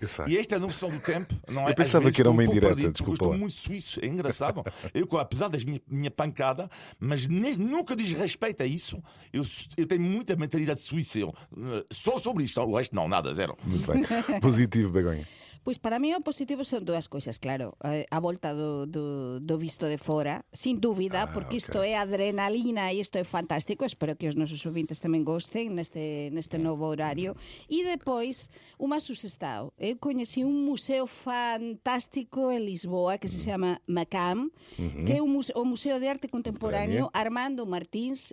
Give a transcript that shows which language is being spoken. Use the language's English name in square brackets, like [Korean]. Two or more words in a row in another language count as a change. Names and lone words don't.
[Portuguese] Eu sei. E esta é a noção do tempo. Não é? Eu pensava Às vezes que era uma estou um pouco indireta, perdido, desculpa porque eu lá. estou muito suíço, é engraçado. Eu, apesar da minha pancada, mas nunca diz respeito a isso. Eu tenho muita mentalidade suíça. Só sobre isto, o resto não, nada, zero. Muito bem. Positivo, Begonha. [Galician] Pois para mí o positivo son dúas coisas, claro. A volta do visto de fora, sin dúbida, porque isto é adrenalina e isto é fantástico. Espero que os nosos ouvintes tamén gosten neste novo horario. E depois, unha susestao. Eu coñeci un museo fantástico en Lisboa que se chama Macam, que é o Museo de Arte Contemporáneo Armando Martins.